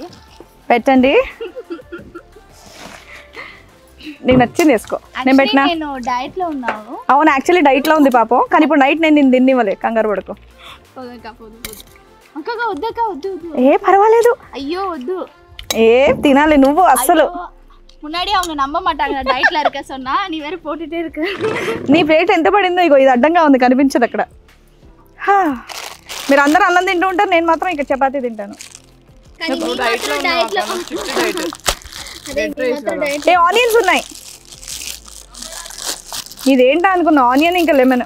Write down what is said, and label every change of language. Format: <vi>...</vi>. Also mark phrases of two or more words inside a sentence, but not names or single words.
<te>పెట్టండి. నీకు నచ్చింది వేసుకో. నేను పెట్టినా. నేను డైట్ లో ఉన్నాను. అవును యాక్చువల్లీ డైట్లో ఉంది పాపం, కానీ ఇప్పుడు నైట్ నేను తిన్నివ్వలే, కంగారు పడుకో. వద్దు. ఏ పర్వాలేదు. అయ్యో వద్దు. ఏ తినాలి నువ్వు అస్సలు.</te> <ta>முன்னாடி அவங்க நம்ப மாட்டாங்க டயட்ல இருக்க சொன்னா நீ வேற போட்டுட்டே இருக்க.</ta> <te>నీ ప్లేట్ ఎంత పడిందో ఇగో ఇది అడ్డంగా ఉంది, కనిపించదు అక్కడ. మీరు అందరూ అన్నం తింటూ ఉంటారు, నేను మాత్రం ఇక్కడ చపాతీ తింటాను. ఏ ఆనియన్స్ ఉన్నాయి. ఇదేంటా అనుకున్నా, ఆనియన్ ఇంకా లెమన్.</te>